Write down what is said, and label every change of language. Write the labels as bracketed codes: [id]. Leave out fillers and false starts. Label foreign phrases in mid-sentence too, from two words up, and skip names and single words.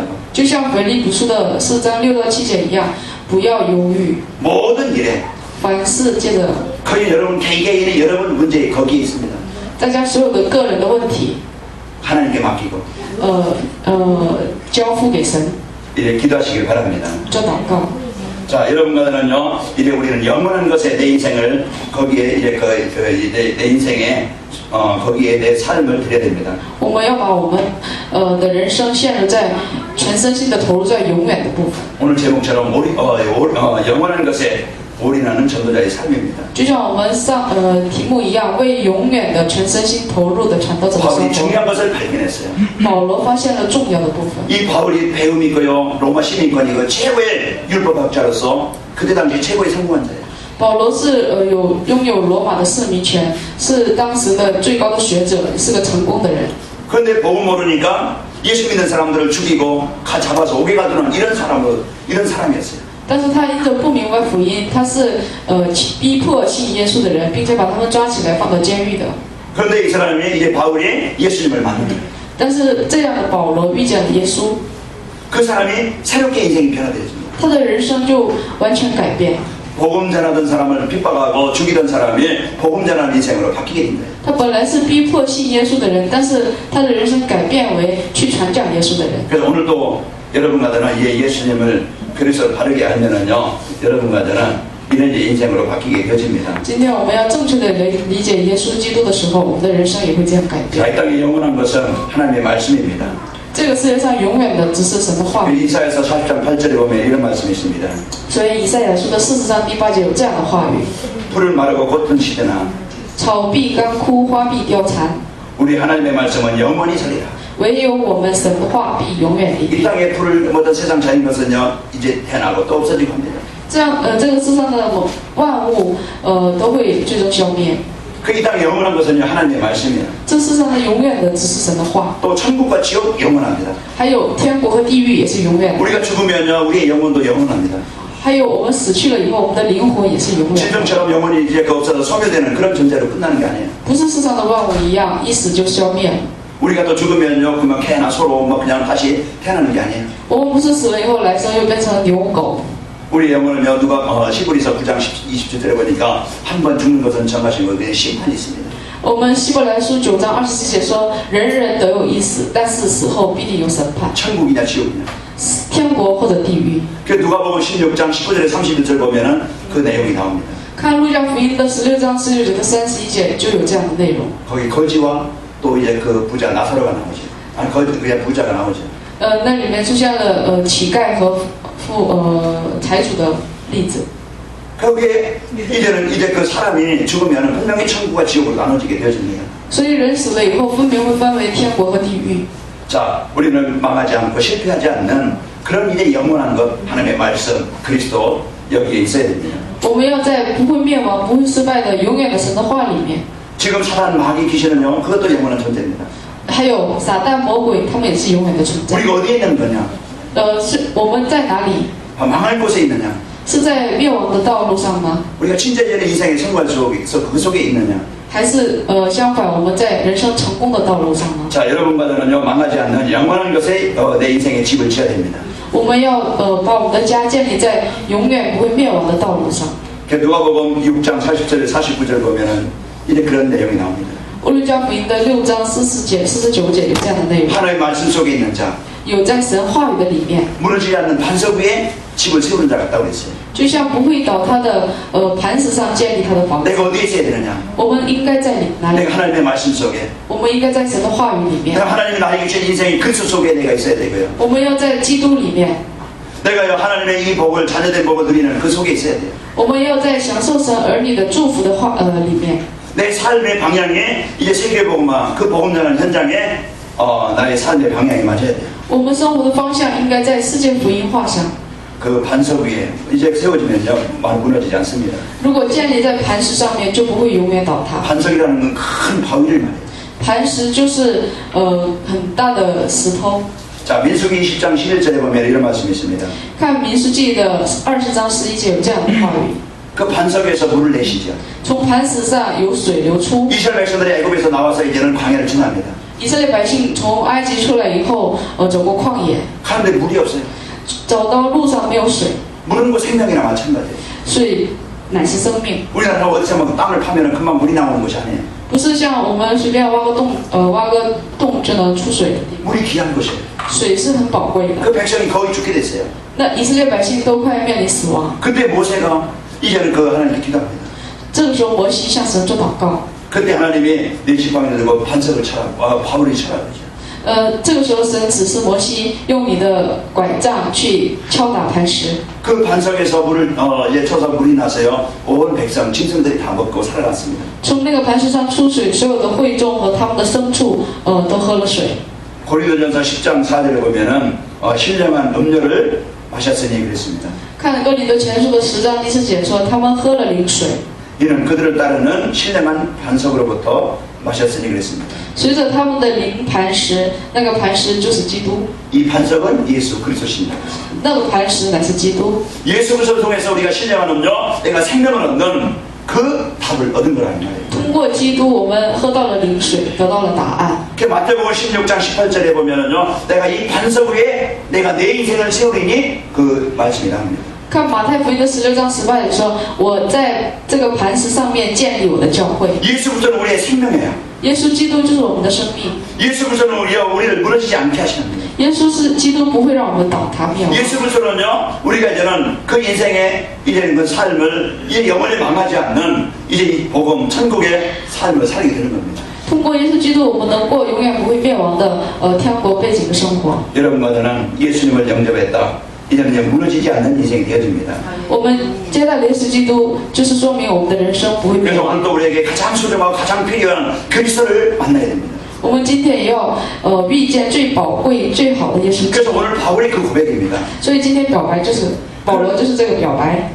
[zh] 就像腓立比书的4章6到7节一样，不要忧郁， [ko] 모든 일에 [zh] 凡事借着 [ko] 거의 여러분 개개인의 여러분 문제 거기에 있습니다. [zh] 大家所有的个人的问题， [ko] 하나님께 맡기고 [zh] 交付给神， [ko] 이제 기도하시길 바랍니다. [zh] 做祷告。 [ko] 자, 여러분과는요, 이제 우리는 영원한 것에 내 인생을 거기에 이제 내 인생에 거기에 내 삶을 드려야 됩니다. [zh] 我们要把我们的人生陷入在全身心的投入在永远的部分， [ko] 오늘 제목처럼 영원한 것에 올인하는 전도자의 삶입니다. [zh] 就像我们上题目一样，为永远的全身心投入的传道者的 [ko] 바울이 [zh] 生活。 [ko] 중요한 것을 발견했어요. [zh] 保罗发现了重要的部分。 [ko] 이 바울이 배움이고요, 로마 시민권이고 최고의 율법학자로서 그때 당시 최고의 성공한 자예요. [zh] 保罗是拥有罗马的市民权，是当时的最高的学者，是个成功的人。 [ko] 그런데 복음 모르니까 예수 믿는 사람들을 죽이고 잡아서 옥에 가두는 이런 사람이었어요. [zh] 但是他因着不明白福音，他是逼迫信耶稣的人，并且把他们抓起来放到监狱的。 [ko] 그런데 이 사람이 이제 바울이 예수님을 만납니다. [zh] 但是这样的保罗遇见了耶稣， [ko] 그 사람이 새롭게 인생이 변화되어집니다. [zh] 他的人生就完全改变。 [ko] 복음 전하던 사람을 핍박하고 죽이던 사람이 복음 전하는 인생으로 바뀌게 된 거예요. [zh] 他本来是逼迫信耶稣的人，但是他的人生改变为去传讲耶稣的人。 [ko] 그래서 오늘도 여러분과 저는 예수님을 그리스도를 바르게 알면은요, 여러분과 저는 이런 인생으로 바뀌게 되어집니다. [zh] 今天我们要正确的理解耶稣基督的时候，我们的人生也会这样改变。 [ko] 자, 이 땅에 영원한 것은 하나님의 말씀입니다. [zh] 这个世界上永远的只是神的话语。 [ko] 이사야서 40장 8절에 보면 이런 말씀이 있습니다. [zh] 所以以赛亚书的40章第8节有这样的话语： [ko] 풀을 마르고 꽃은 시드나 [zh] 草必干枯，花必凋残， [ko] 우리 하나님의 말씀은 영원히 살리라. [zh] 唯有我们神的话必永远立 [ko] 이 [zh] 定。 [ko] 땅에 풀을 모든 세상 자연 것은요, 이제 태어나고 또 없어지고 합니다. [zh] 这样这个世上的万物都会最终消灭。 [ko] 그 이 땅에 영원한 것은요, 하나님의 말씀이에요. [zh] 这世上的永远的只是神的话， [ko] 또 천국과 지옥 영원합니다. [zh] 还有天国和地狱也是永远的， [ko] 우리가 죽으면요, 우리의 영혼도 영원합니다. [zh] 还有我们死去了以后，我们的灵魂也是永远的， [ko] 질병처럼 영혼이 이제 그 없어서 소멸되는 그런 존재로 끝나는 게 아니에요. [zh] 不是世上的万物一样，一死就消灭了。 [ko] 우리가 또 죽으면요, 그만 개나 소로 뭐 그냥 다시 태어나는 게 아니에요. [zh] 我们不是死了以后来生又变成牛狗， [ko] 우리 영혼은요, 누가 시브리서 9장 20절에 보니까 한 번 죽는 것은 정하신 것에 심판이 있습니다. [zh] 我们希伯来书9章27节说，人人都有一死，但是死后必定有审判， [ko] 천국이냐 지옥이냐. [zh] 天国或者地狱。 [ko] 그 누가복음 16장 19절에 31절 보면은 그 내용이 나옵니다. [zh] 看路加福音的16章19节和31节就有这样的内容。 [ko] 거기 거지와 또 이제 그 부자 나사로가 나오죠. 아니 거지 그냥 부자가 나오죠. [zh] 那里面出现了乞丐和财主的例子。 [ko] 거기에 이제는 이제 그 사람이 죽으면은 분명히 천국과 지옥으로 나눠지게 되어집니다. [zh] 所以人死了以后，分别会分为天国和地狱。 [ko] 자, 우리는 망하지 않고 실패하지 않는 그런 이제 영원한 것 하나님의 말씀 그리스도 여기에 있어야 됩니다. [zh] 我们要在不会灭亡、不会失败的永远的神的话里面。 [ko] 지금 사단 마귀 귀신은요 그것도 영원한 존재입니다. [zh] 还有撒旦、魔鬼，他们也是永远的存在。 [ko] 우리가 어디에 있는 거냐? [zh] 是我们在哪里？ [ko] 망할 곳에 있느냐? [zh] 是在灭亡的道路上吗？ [ko] 우리가 친자전의 인생의 성공 속에서 그 속에 있느냐? [zh] 还是相反，我们在人生成功的道路上呢？ [ko] 자, 여러분과 저는요 망하지 않는 영원한 것에 내 인생의 집을 지어야 됩니다. [zh] 我们要把我们的家建立在永远不会灭亡的道路上。 [ko] 누가복음 6장 40절 49절 보면은 이제 그런 내용이 나옵니다. [zh] 路加福音的6章44节、49节有这样的内容： [ko] 하나님의 말씀 속에 있는 자, [zh] 有在神话语的里面， [ko] 무너지지 않는 반석 위에 집을 세우는 자 같다고 그랬어요. [zh] 就像不会倒塌的磐石上建立他的房子。 [ko] 내가 어디에 있어야 되느냐? [zh] 我们应该在哪里？ [ko] 내가 하나님의 말씀 속에, [zh] 我们应该在神的话语里面， [ko] 내가 하나님이 나에게 주신 인생의 그리스도 속에 내가 있어야 되고요. [zh] 我们要在基督里面， [ko] 내가 하나님의 이 복을 자녀된 복을 누리는 그 속에 있어야 돼요. [zh] 我们要在享受神儿女的祝福的里面。 [ko] 내 삶의 방향이 이제 세계복음화 그 복음 전하는 현장에 나의 삶의 방향이 맞아야 돼요. [zh] 我们生活的方向应该在世界福音化上。 [ko] 그 반석 위에 이제 세워지면요 많이 무너지지 않습니다. [zh] 如果建立在磐石上面，就不会永远倒塌。 [ko] 반석이라는 건 큰 바위를 말해요. [zh] 磐石就是很大的石头。 [ko] 자, 민수기 20장 11절에 보면 이런 말씀이 있습니다. [zh] 看民书记的20章11节有这样的话语： [ko] 그 반석에서 물을 내시죠. [zh] 从磐石上有水流出。 [ko] 이스라엘 백성들이 애굽에서 나와서 이제는 광야를 지납니다. [zh] 以色列百姓从埃及出来以后，走过旷野， [ko] 가는데 물이 없어요. [zh] 走到路上没有水， [ko] 물은 뭐 생명이나 마찬가지예요. [zh] 水乃是生命， [ko] 우리나라 어디서 뭐 땅을 파면 금방 물이 나오는 것이 아니에요. [zh] 不是像我们随便挖个洞就能出水的地方。 [ko] 물이 귀한 것이에요. [zh] 水是很宝贵的。 [ko] 그 백성이 거의 죽게 됐어요. [zh] 那以色列百姓都快面临死亡， [ko] 그때 모세가 이제는 그 하나님께 기도합니다. [zh] 这个时候摩西向神做祷告。 [ko] 그때 하나님이 내 지팡이를 들고 반석을 쳐라, 바울이 쳐라 그러죠. [zh] 这个时候神指示摩西用你的拐杖去敲打磐石， [ko] 그 반석에서 물을 이제 쳐서 물이 나서요. 온 백성 짐승들이 다 먹고 살아났습니다. [zh] 从那个磐石上出水，所有的会众和他们的牲畜都喝了水。 [ko] 고린도전서 10장 4절에 보면은 신령한 음료를 마셨으니 그랬습니다. [zh] 看哥林多前书的10章第4节说，他们喝了灵水， [ko] 이는 그들을 따르는 신령한 반석으로부터 마셨으니 그랬습니다. [zh] 随着他们的灵磐石，那个磐石就是基督， [ko] 이 반석은 예수 그리스도십니다. [zh] 那个磐石乃是基督。 [ko] 예수 그리스도를 통해서 우리가 신령한 음료, 내가 생명을 얻는 그 답을 얻은 거라는 말이에요. [zh] 通过基督，我们喝到了灵水，得到了答案。 [ko] 그 마태복음 16장 18절에 보면은요, 내가 이 반석 위에 내가 내 인생을 세우리니 그 말씀이 나옵니다. [zh] 看马太福音的16章18节说：“我在这个磐石上面建立我的教会。 [ko] 예수 그리스도는 우리의 생명이에요. [zh] 耶稣基督就是我们的生命， [ko] 예수 그리스도는 우리를 무너지지 않게 하시는 거예요. [zh] 耶稣是基督，不会让我们倒塌灭亡。 [ko] 예수 그리스도는요, 우리가 이제는 그 인생의 이제는 그 삶을 이제 영원히 망하지 않는 이제 이 복음 천국의 삶을 살게 되는 겁니다. [zh] 通过耶稣基督，我们能过永远不会灭亡的天国背景的生活。 [ko] 여러분과 저는 예수님을 영접했다. 이제는 그냥 무너지지 않는 인생이 되어집니다. [zh] 我们接待耶稣基督，就是说明我们的人生不会灭 [ko] 그래서 [zh] 亡。 [ko] 오늘도 우리에게 가장 소중하고 가장 필요한 그리스도를 만나야 됩니다. [zh] 我们今天也要遇见最宝贵、最好的耶稣基 [ko] 그래서 [zh] 督。 [ko] 오늘 바울의 그 고백입니다. [zh] 所以今天表白就是保罗，就是这个表白。